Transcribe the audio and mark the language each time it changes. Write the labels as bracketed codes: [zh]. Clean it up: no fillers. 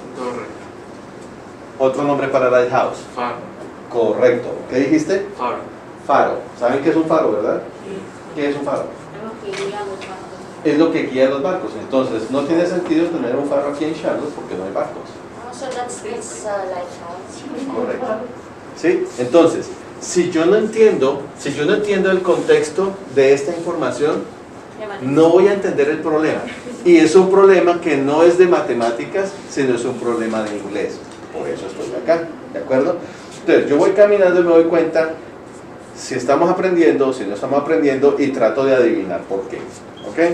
[es] Torre. Otro nombre para lighthouse. Faro. Correcto. ¿Qué dijiste? Faro. Faro. ¿Saben qué es un faro, verdad? ¿Qué es un faro? Algo que guía los barcos. Es lo que guía los barcos. Entonces, no tiene sentido tener un faro aquí en Charlotte porque no hay barcos. [en] Oh, so that's this lighthouse. [es] Correcto. ¿Sí? Entonces, si yo no entiendo el contexto de esta información, no voy a entender el problema. Y es un problema que no es de matemáticas, sino es un problema de inglés. Por eso estoy acá, ¿de acuerdo? Entonces, yo voy caminando y me doy cuenta si estamos aprendiendo, si no estamos aprendiendo, y trato de adivinar por qué. ¿Ok?